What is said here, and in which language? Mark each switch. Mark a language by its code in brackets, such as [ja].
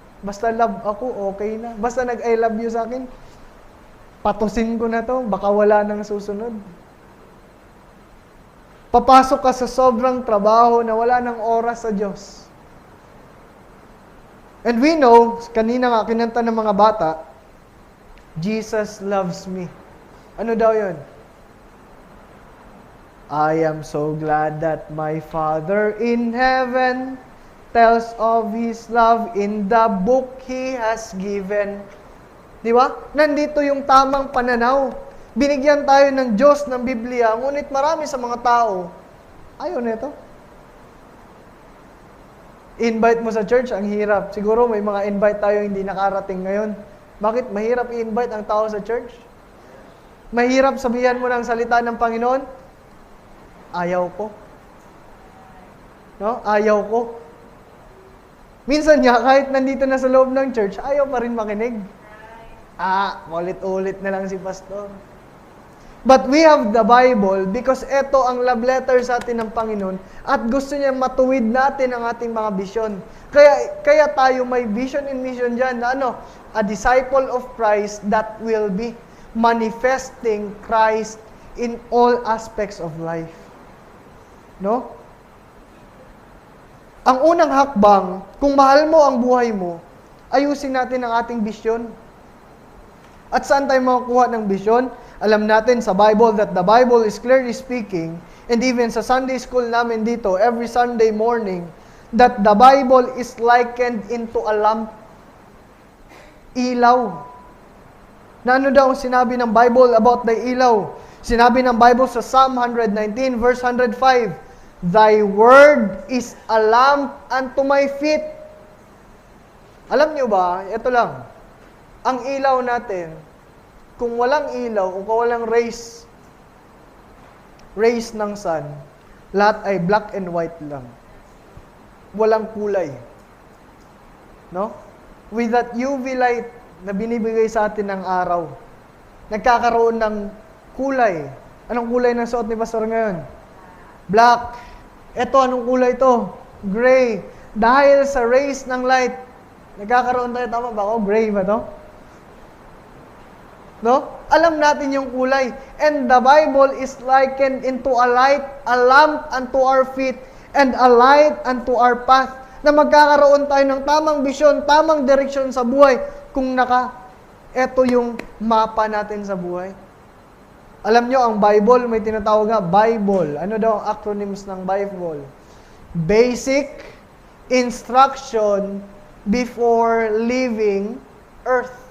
[tl] Basta love ako, okay na. Basta nag- [en] I love you [tl] sa akin, patusin ko na to, baka wala nang susunod. Papasok ka sa sobrang trabaho na wala nang oras sa Diyos. [en] And we know, [tl] kanina nga kinanta ng mga bata, [en] Jesus loves me. [tl] Ano daw yun? [en] I am so glad that my Father in heaven tells of His love in the book He has given. [tl] Di ba? Nandito yung tamang pananaw. Binigyan tayo ng Diyos ng Biblia, ngunit marami sa mga tao, ayaw nito. Invite mo sa church, ang hirap. Siguro may mga invite tayo hindi nakarating ngayon. Bakit mahirap i-invite ang tao sa church? Mahirap sabihan mo ng salita ng Panginoon? Ayaw ko. No? Ayaw ko. Minsan nga, kahit nandito na sa loob ng church, ayaw pa rin makinig. Ulit-ulit na lang si pastor. [en] But we have the Bible because [tl] ito ang love letter sa atin ng Panginoon at gusto niya matuwid natin ang ating mga vision. Kaya tayo may [en] vision and mission [tl] dyan na [en] a disciple of Christ that will be manifesting Christ in all aspects of life. [tl] No? Ang unang hakbang, kung mahal mo ang buhay mo, ayusin natin ang ating vision. At saan tayo makukuha ng vision? Alam natin sa [en] Bible that the Bible is clearly speaking, and even sa Sunday school [tl] namin dito, [en] every Sunday morning, that the Bible is likened into a lamp. [tl] Ilaw. Na ano daw sinabi ng Bible about the ilaw? Sinabi ng Bible sa Psalm 119 verse 105, [en] Thy word is a lamp unto my feet. [tl] Alam nyo ba, ito lang, ang ilaw natin, kung walang ilaw, o kung walang rays ng sun, lahat ay [en] black and white [tl] lang. Walang kulay. No? [en] With that UV light [tl] na binibigay sa atin ng araw, nagkakaroon ng kulay. Anong kulay ng suot ni Pastor ngayon? Black. Ito, anong kulay ito? Gray. Dahil sa rays ng light, nagkakaroon tayo, tama ba ako? Gray ba to? No? Alam natin yung kulay. [en] And the Bible is likened into a light, a lamp unto our feet, and a light unto our path. [tl] Na magkakaroon tayo ng tamang bisyon, tamang direksyon sa buhay kung eto yung mapa natin sa buhay. Alam nyo, ang Bible, may tinatawag nga, Bible. Ano daw ang acronyms ng Bible? [en] Basic Instruction Before Leaving Earth.